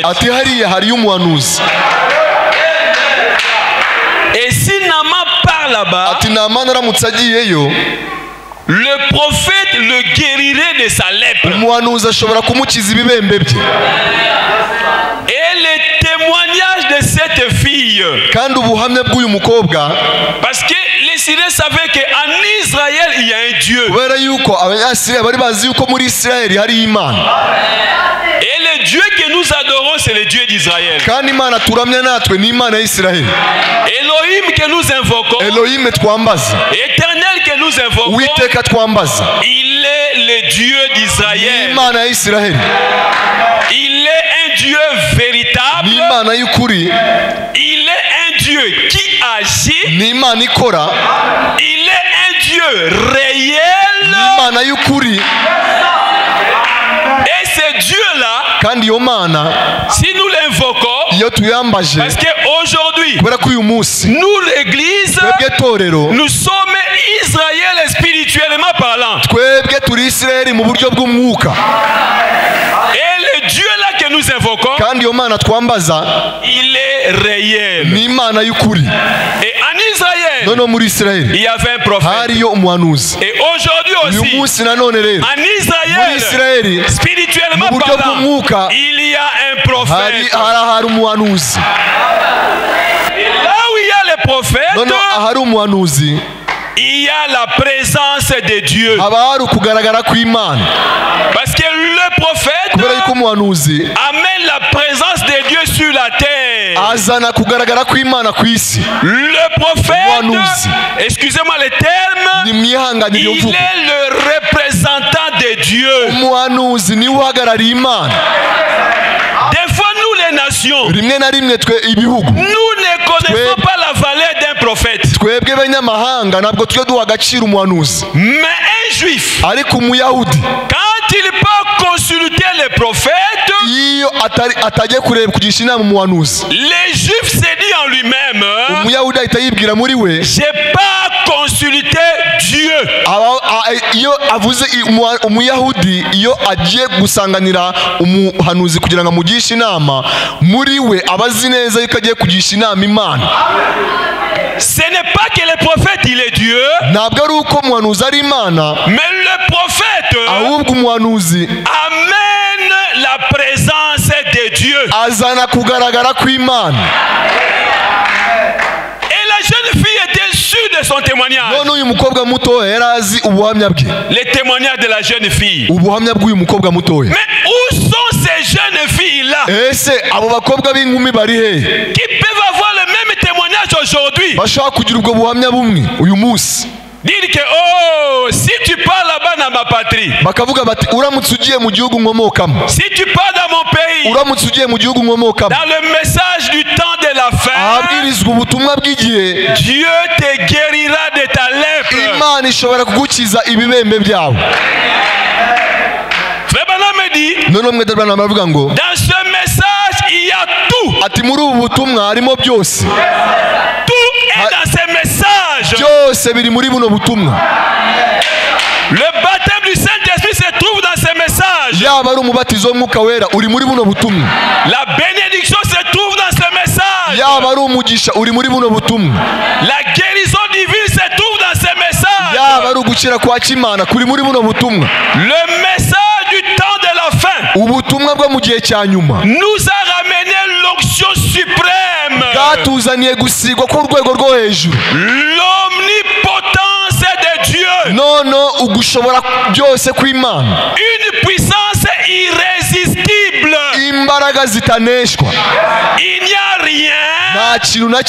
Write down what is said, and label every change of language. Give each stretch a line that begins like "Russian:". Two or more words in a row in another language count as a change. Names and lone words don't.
Kinyarwanda: Ati hariya hari umuhanuzi.
French: Et si Naaman part là-bas,
Kinyarwanda: ati Naamani aramutse agiyeyo,
French: le prophète le guérirait de sa lèpre.
Kinyarwanda: umuhanuzi ashobora kumukiza ibibembe bye.
French: Et le témoignage de cette fille,
Kinyarwanda: kandi ubuhamya bw'uyu mukobwa,
French: parce que les Syriens savaient qu'en Israël il y a un Dieu.
Kinyarwanda: kubera yuko Abanyasiriya bari bazi yuko muri Israeli hari Imana.
French: Et le Dieu que nous adorons, c'est le Dieu d'Israël.
Kinyarwanda: kandi Imana turamya natwe ni Imana y'Israeli.
French: Elohim que nous invoquons,
Kinyarwanda: Elohim twambaza,
French: Éternel que nous invoquons,
Kinyarwanda: Uwiteka twambaza,
French: il est le Dieu
Kinyarwanda: ni
French: d'Israël.
Kinyarwanda: Imana y'Israeli.
French: Il est un Dieu véritable.
Kinyarwanda: ni Imana y'ukuri,
French: Il est un Dieu qui agit.
Kinyarwanda: ni Imana ikora,
French: Il est un Dieu réel.
Kinyarwanda: ni Imana y'ukuri.
French: Et ce Dieu-là,
Kinyarwanda: kandi iyo Mana
French: si nous l'invoquons,
Kinyarwanda: iyo tuyambaje,
French: parce qu'aujourd'hui,
Kinyarwanda: kubera ko uyu munsi
French: nous l'église,
Kinyarwanda: twebwe torero,
French: nous sommes Israël spirituellement parlant.
Kinyarwanda: twebwe turi Israeli mu buryo bw'umwuka.
French: Et le Dieu là que nous invoquons,
Kinyarwanda: kandi iyo Mana twambaza
French: il est réel.
Kinyarwanda: ni Imana y'ukuri.
French: Et en Israël,
Kinyarwanda: noneho muri Israeli
French: il y avait un prophète.
Kinyarwanda: hariyo umuhanuzi.
French: Et aujourd'hui
Kinyarwanda: uyu
French: aussi,
Kinyarwanda: munsi nanone rero
French: en
Kinyarwanda: muri
French: Israël,
Kinyarwanda: Israeli
French: spirituellement
Kinyarwanda: mu buryo
French: parlant,
Kinyarwanda: bw'umwuka
French: il y a un prophète.
Kinyarwanda: hari umuhanuzi.
French: Et là où il y a les prophètes,
Kinyarwanda: noneho ahari umuhanuzi
French: il y a la présence de Dieu.
Kinyarwanda: haba hari ukugaragara kw'Imana.
French: Parce que le prophète
Kinyarwanda: kubera yuko umuhanuzi
French: amène la présence de Dieu sur la terre.
Kinyarwanda: azana kugaragara kw'Imana ku isi.
French: Le prophète,
Kinyarwanda: Umuhanuzi.
French: excusez-moi le terme,
Kinyarwanda: Nimwihanganire iyo
French: il
Kinyarwanda: mvugo.
French: est le représentant de Dieu.
Kinyarwanda: Umuhanuzi niwe uhagarariye Imana.
French: Des fois, nous les nations,
Kinyarwanda: Rimwe na rimwe twe ibihugu,
French: nous ne connaissons pas la valeur d'un prophète.
Kinyarwanda: twebwe b'abanyamahanga ntabwo tujya duha agaciro umuhanuzi.
French: Mais un juif,
Kinyarwanda: Ariko umuyahudi
French: quand il peut consulter les prophètes,
Kinyarwanda: iyo atagiye kureba kugisha inama umuhanuzi,
French: les juifs se dit en lui-même,
Kinyarwanda: umuyahudi ahita yibwira muri we,
French: j'ai pas consulté Dieu.
Kinyarwanda: iyo avuze umuyahudi iyo agiye gusanganira umuhanuzi kugira ngo amugishe inama, muri we aba azi neza yuko agiye kugisha inama Imana.
French: Ce n'est pas que le prophète il est Dieu,
Kinyarwanda: Ntabwo ari uko umuhanuzi ari Imana,
French: mais le prophète
Kinyarwanda: ahubwo umuhanuzi
French: amène la présence de Dieu.
Kinyarwanda: azana kugaragara kw'Imana.
French: Et la jeune fille était sûre de son témoignage.
Kinyarwanda: None uyu mukobwa muto yari azi ubuhamya bwe,
French: Le témoignage de la jeune fille.
Kinyarwanda: ubuhamya bw'uyu mukobwa mutoya.
French: Mais où sont ces jeunes filles-là
Kinyarwanda: Ese abo bakobwa b'inkumi bari hehe
French: qui peuvent avoir le même témoignage aujourd'hui?
Kinyarwanda: bashaka kugira ubwo buhamya bumwe uyu munsi?
French: Dire que, oh, si tu pars là-bas dans ma patrie,
Kinyarwanda: Bakavuga bati uramutse ugiye mu gihugu nkomokamo,
French: si tu pars dans mon pays,
Kinyarwanda: uramutse ugiye mu gihugu nkomokamo,
French: dans le message du temps de la fin,
Kinyarwanda: ahabwirizwa ubutumwa bw'igihe,
French: Dieu te guérira de ta lèpre.
Kinyarwanda: Imana ishobora kugukiza ibibembe byawe.
French: Frère Branham me dit,
Kinyarwanda: None umwe Branham baravuga ngo
French: dans ce message, il y a tout.
Kinyarwanda: ati muri ubu butumwa harimo byose,
French: Tout est dans ce message.
Kinyarwanda: byose biri muri buno butumwa.
French: Le baptême du Saint-Esprit se trouve dans ce message.
Kinyarwanda: Yaba ari umubatizo w'Umwuka Wera uri muri buno butumwa,
French: La bénédiction se trouve dans ce message.
Kinyarwanda: yaba ari umugisha uri muri buno butumwa,
French: La guérison divine se trouve dans ce message.
Kinyarwanda: yaba ari ugukira kwa Kimana kuri muri buno butumwa.
French: Le message du temps de la fin
Kinyarwanda: Ubutumwa bwo mu gihe cya nyuma
French: nous a ramené l'onction suprême,
Kinyarwanda: bwatuzaniye gusigwa ku rwego rwo hejuru.
French: l'omnipotence de Dieu,
Kinyarwanda: Nono ugushobora byose kw'Imana,
French: une puissance irrésistible.
Kinyarwanda: imbaraga zitaneshwa,
French: Il n'y a rien
Kinyarwanda: nta kintu na